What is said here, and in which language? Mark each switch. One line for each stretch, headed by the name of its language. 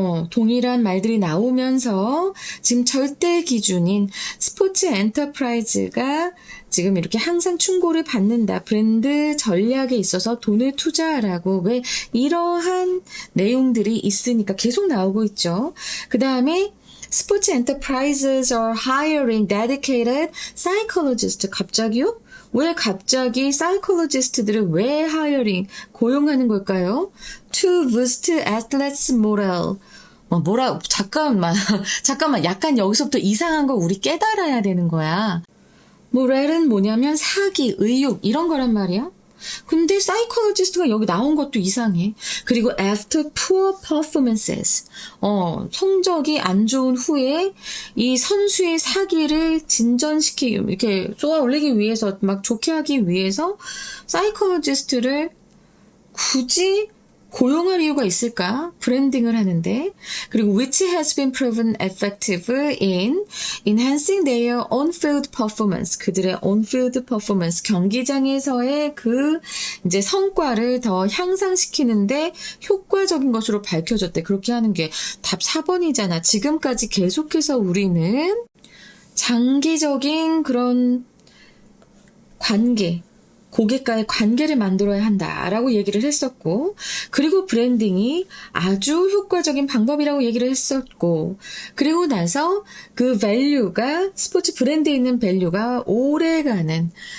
Korean: 동일한 말들이 나오면서 지금 절대 기준인 스포츠 엔터프라이즈가 지금 이렇게 항상 충고를 받는다. 브랜드 전략에 있어서 돈을 투자하라고. 왜 이러한 내용들이 있으니까 계속 나오고 있죠. 그 다음에 스포츠
English: enterprises are hiring dedicated psychologists.
Korean: 갑자기요? 왜 갑자기 psychologist들을 왜 hiring, 고용하는 걸까요?
English: To boost athletes' morale.
Korean: 잠깐만. 약간 여기서부터 이상한 거 우리 깨달아야 되는 거야. morale은 뭐냐면 사기, 의욕 이런 거란 말이야. 근데 사이콜로지스트가 여기 나온 것도 이상해.
English: 그리고 after poor performances.
Korean: 성적이 안 좋은 후에 이 선수의 사기를 진전시키기, 이렇게 쏘아 올리기 위해서, 막 좋게 하기 위해서 사이콜로지스트를 굳이 고용할 이유가 있을까? 브랜딩을 하는데.
English: 그리고 which has been proven effective in enhancing their on-field performance.
Korean: 그들의 on-field performance, 경기장에서의 그 이제 성과를 더 향상시키는데 효과적인 것으로 밝혀졌대. 그렇게 하는 게 답 4번이잖아. 지금까지 계속해서 우리는 장기적인 그런 관계, 고객과의 관계를 만들어야 한다라고 얘기를 했었고, 그리고 브랜딩이 아주 효과적인 방법이라고 얘기를 했었고, 그리고 나서 그 밸류가, 스포츠 브랜드에 있는 밸류가 오래가는